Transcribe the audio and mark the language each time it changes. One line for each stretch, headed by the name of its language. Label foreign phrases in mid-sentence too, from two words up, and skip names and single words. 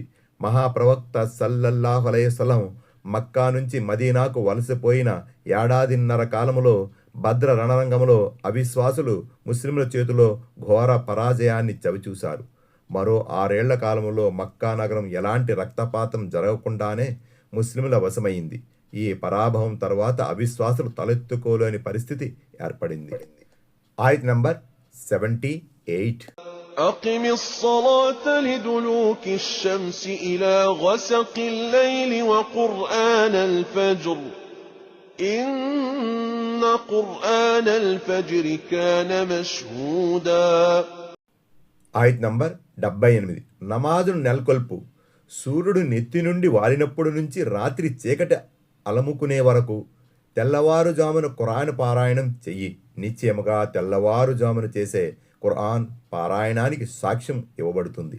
Telugu: మహాప్రవక్త
Arabic: صلى الله عليه وسلم
Telugu: మక్కా నుంచి మదీనాకు వలసపోయిన ఏడాదిన్నర కాలంలో భద్ర రణరంగంలో అవిశ్వాసులు ముస్లింల చేతిలో ఘోర పరాజయాన్ని చవిచూశారు. మరో 6 ఏళ్ల కాలంలో మక్కా నగరం ఎలాంటి రక్తపాతం జరగకుండానే ముస్లింల వశమైంది. ఈ పరాభవం తర్వాత అవిశ్వాసులు తలెత్తుకోలేని పరిస్థితి ఏర్పడింది. ఆయత్ నంబర్ 78.
Arabic: أقم الصلاة لدلوك الشمس إلى غسق الليل وقرآن الفجر إن قرآن الفجر كان مشهودا.
Telugu: ఆయత్ నంబర్ 78. నమాజును నెలకొల్పు. సూర్యుడు నెత్తి నుండి వాలినప్పుడు నుంచి రాత్రి చీకటి అలముకునే వరకు తెల్లవారుజామున ఖురాన్ పారాయణం చెయ్యి. నిశ్చయముగా తెల్లవారుజామున చేసే ఖురాన్ పారాయణానికి సాక్ష్యం ఇవ్వబడుతుంది.